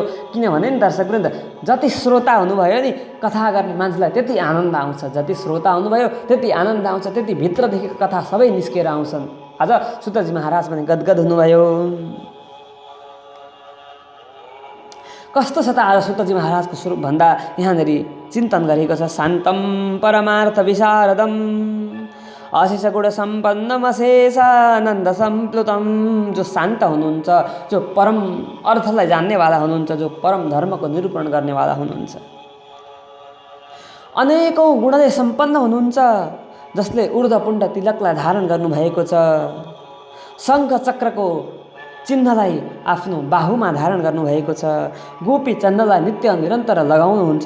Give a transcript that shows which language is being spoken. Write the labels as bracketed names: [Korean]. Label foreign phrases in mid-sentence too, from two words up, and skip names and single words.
[Nepali] किनभने नि दर्शकवृन्द, जति श्रोता हुनुभयो नि कथा गर्ने मान्छेलाई त्यति आनन्द आउँछ। जति श्रोता हुनुभयो त्यति आनन्द आउँछ, त्यति भित्रदेखिको कथा सबै निस्केर आउँछन्। आज सुतजी महाराज पनि गदगद हुनुभयो। कस्तो छ त आज सुतजी महाराजको स्वरूप भन्दा यहाँनिर चिन्तन गरेको छ। [Sanskrit] शान्तम परमार्थ विशारदम, अशेष गुण सम्पन्नम अशेषानन्द सम्प्लुतम। [Nepali] जो शान्त हुनुहुन्छ, जो परम अर्थलाई जान्नेवाला हुनुहुन्छ, जो परम धर्मको निरूपण गर्नेवाला हुनुहुन्छ, अनेकौँ गुणले सम्पन्न हुनुहुन्छ, जसले ऊर्ध्वपुण्ड तिलकलाई धारण गर्नुभएको छ, शङ्ख चक्रको चिन्हलाई आफ्नो बाहुमा धारण गर्नुभएको छ, गोपी चन्द्रलाई नित्य निरन्तर लगाउनुहुन्छ।